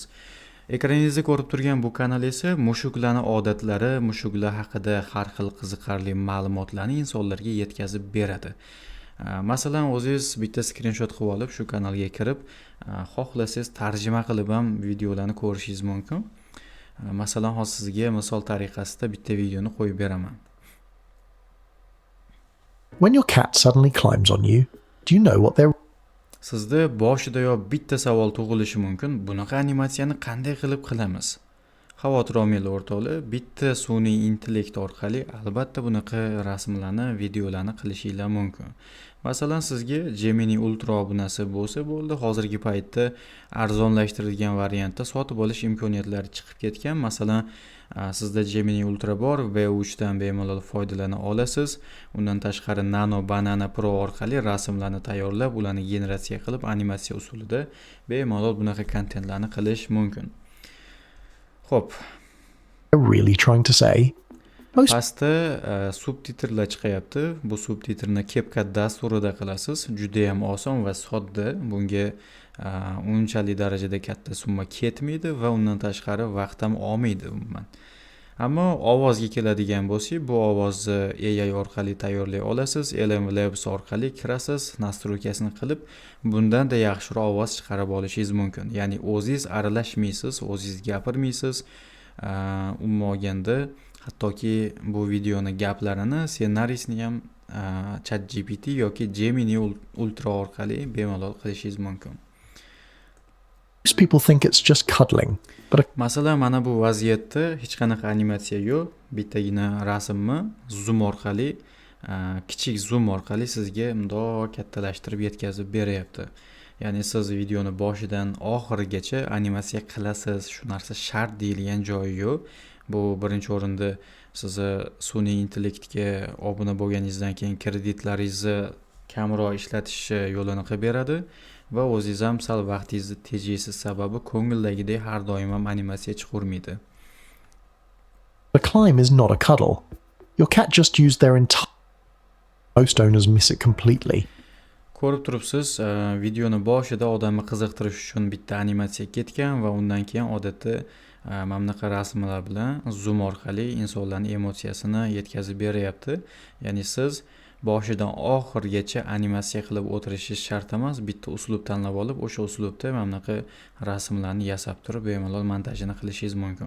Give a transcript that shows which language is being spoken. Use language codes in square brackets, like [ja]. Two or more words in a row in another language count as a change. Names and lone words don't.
[uz] Ekraningizda ko'rib turgan bu kanal esa mushuklarning odatlari, mushuklar haqida har xil qiziqarli ma'lumotlarni insonlarga yetkazib beradi. Masalan, o'zingiz bitta skrinshot qilib olib shu kanalga kirib, xohlasangiz tarjima qilib ham videolarni ko'rishingiz mumkin. Masalan, hozir sizga misol tariqasida bitta videoni qo'yib beraman. [en] When your cat suddenly climbs on you, do you know what they're... [uz] Sizda boshidayoq bitta savol tug'ilishi mumkin. Bunaqa animatsiyani qanday qilib qilamiz? Xavotir olmanglar o'rtoqlar, bitta sun'iy intellekt orqali albatta bunaqa rasmlarni, videolarni qilishinglar mumkin. Masalan, sizga Gemini Ultra obunasi bo'lsa bo'ldi, hozirgi paytda arzonlashtirilgan variantda sotib olish imkoniyatlari chiqib ketgan. Masalan, sizda Gemini Ultra bor, V3 dan bemalol foydalana olasiz. Undan tashqari Nano Banana Pro orqali rasmlarni tayyorlab, ularni generatsiya qilib, animatsiya usulida bemalol bunaqa kontentlarni qilish mumkin. Xo'p, [en] really trying to say? [uz] pastda subtitrlar chiqayapti. Bu subtitrni CapCut dasturida qilasiz. Juda ham oson va sodda. Bunga unchalik darajada katta summa ketmaydi va undan tashqari vaqt ham olmaydi umuman. Ammo ovozga keladigan bo'lsak, bu ovozni AI orqali tayyorlay olasiz. LM Labs orqali kirasiz, nastroykasini qilib, bundan-da yaxshiroq ovoz chiqarib olishingiz mumkin. Ya'ni o'zingiz aralashmaysiz, o'zingiz gapirmaysiz. Umuman olganda, hattoki bu videoni gaplarini, ssenariysini ham ChatGPT yoki Gemini Ultra orqali bemalol qilishingiz mumkin. [en] Most people think it's just cuddling, but [uz] Masalan, mana bu vaziyatda hech qanaqa animatsiya yo'q. Bittagina rasmni zoom orqali, kichik zoom orqali sizga bundoq kattalashtirib yetkazib beryapti. Ya'ni siz videoni boshidan oxirigacha animatsiya qilasiz. Shu narsa shart deyilgan joyi yo'q. Bu birinchi o'rinda sizni sun'iy intellektga obuna bo'lganingizdan keyin kreditlaringizni kamroq ishlatishni yo'lini qilib beradi va o'zingiz ham sal vaqtingizni tejaysiz, sababi ko'ngildagidek har doim ham animatsiya chiqarmaydi. [en] a climb is not a cuddle. Your cat just used their entire... Most owners miss it completely. [uz] Ko'rib turibsiz, videoni boshida odamni qiziqtirish uchun bitta animatsiya ketgan va undan keyin odatda mana bunaqa rasmlar bilan zoom orqali insonlarning emotsiyasini yetkazib beryapti. Ya'ni siz boshidan oxirigacha animatsiya qilib o'tirishingiz shart emas, bitta uslub tanlab olib, o'sha uslubda mana bunaqa rasmlarni yasab turib bemalol montajini qilishingiz mumkin.